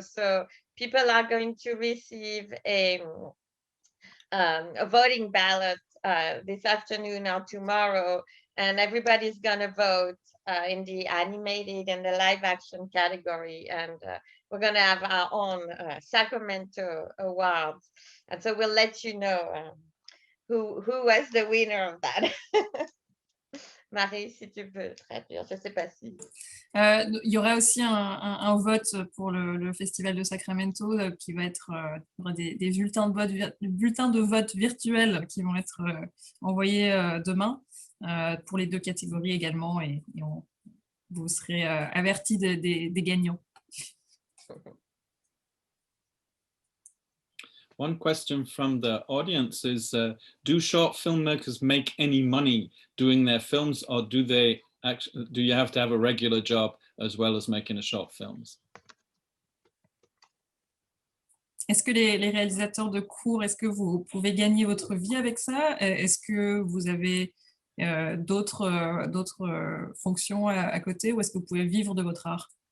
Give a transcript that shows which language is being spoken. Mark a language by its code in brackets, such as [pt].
[en] So people are going to receive a voting ballot this afternoon or tomorrow, and everybody's gonna vote in the animated and the live action category, and we're gonna have our own Sacramento Awards, and so we'll let you know who was the winner of that. [fr] Marie, si tu peux traduire, je sais pas si. Il y aura aussi un vote pour le festival de Sacramento qui va être il y aura des bulletins de vote virtuels qui vont être envoyés demain pour les 2 catégories également, et vous serez avertis des gagnants. [en] one question from the audience is, do short filmmakers make any money doing their films, or do you have to have a regular job as well as making a short films? [fr] Est-ce que les réalisateurs de courts, est-ce que vous pouvez gagner votre vie avec ça? Est-ce que vous avez d'autres fonctions à côté, ou est-ce que vous pouvez vivre de votre art?